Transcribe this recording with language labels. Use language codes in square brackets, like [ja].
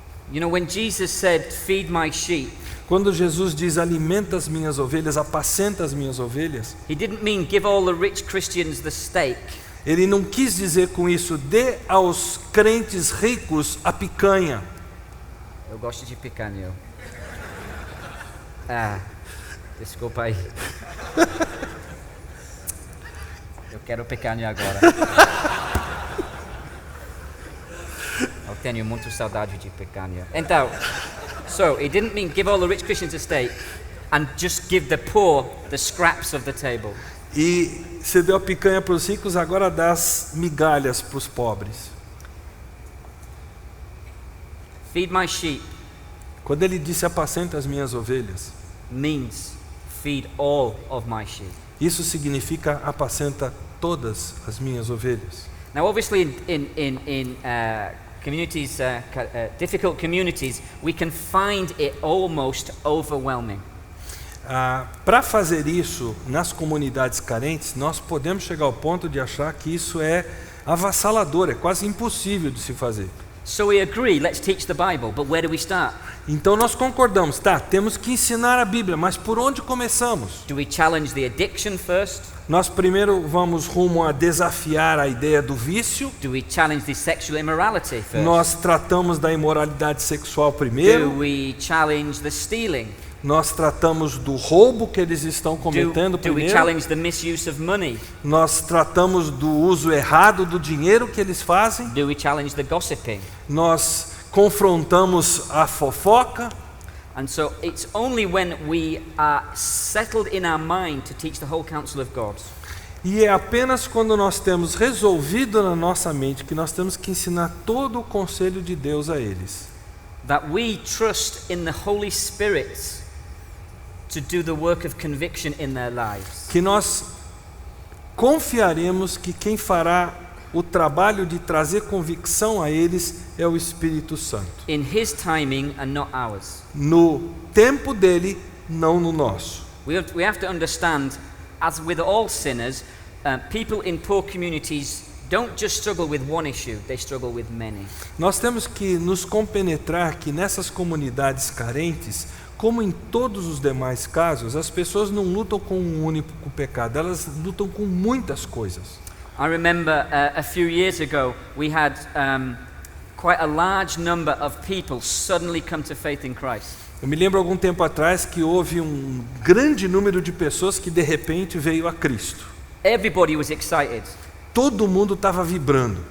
[en] You know, when Jesus said, "Feed my sheep," [pt] Quando Jesus diz alimenta as minhas ovelhas, apacenta as minhas ovelhas, [en] he didn't mean give all the rich Christians the steak. [pt] ele não quis dizer com isso dê aos crentes ricos a picanha. Eu gosto de picanha. Desculpa aí. Eu quero picanha agora. Eu tenho muito saudade de picanha. [en] Então, so he didn't mean give all the rich Christians a steak and just give the poor the scraps of the table. [pt] E você deu a picanha para os ricos, agora dá as migalhas para os pobres. [en] Feed my sheep [pt] Quando ele disse apacenta as minhas ovelhas, [en] means feed all of my sheep. [pt] isso significa apacenta todas as minhas ovelhas. [en] Now, obviously, in communities, difficult communities, we can find it almost overwhelming. [pt] Para fazer isso nas comunidades carentes, nós podemos chegar ao ponto de achar que isso é avassalador, é quase impossível de se fazer. [en] So we agree, let's teach the Bible, but where do we start? [pt] Então nós concordamos, temos que ensinar a Bíblia, mas por onde começamos? [en] Do we challenge the addiction first? [pt] Nós primeiro vamos rumo a desafiar a ideia do vício. [en] Do we challenge the sexual immorality first? [pt] Nós tratamos da imoralidade sexual primeiro. [en] Do we challenge the stealing? [pt] Nós tratamos do roubo que eles estão cometendo [en] Do we [pt] primeiro. [en] challenge the misuse of money? [pt] Nós tratamos do uso errado do dinheiro que eles fazem. [en] Do we challenge the gossiping? [pt] Nós confrontamos a fofoca. [en] And so it's only when we are settled in our mind to teach the whole counsel of God [pt] E é apenas quando nós temos resolvido na nossa mente que nós temos que ensinar todo o conselho de Deus a eles. [en] that we trust in the Holy Spirit to do the work of conviction in their lives. [pt] Que nós confiaremos que quem fará o trabalho de trazer convicção a eles é o Espírito Santo. [en] In His timing and not ours. [pt] No tempo dele, não no nosso. [en] We have to understand, as with all sinners, people in poor communities don't just struggle with one issue, they struggle with many. [pt] Nós temos que nos compenetrar que nessas comunidades carentes, como em todos os demais casos, as pessoas não lutam com um único pecado, elas lutam com muitas coisas. [en] I remember a few years ago we had quite a large number of people suddenly come to faith in Christ. [pt] Eu me lembro algum tempo atrás que houve um grande número de pessoas que de repente veio a Cristo. [en] Everybody was excited, [pt] Todo mundo estava vibrando,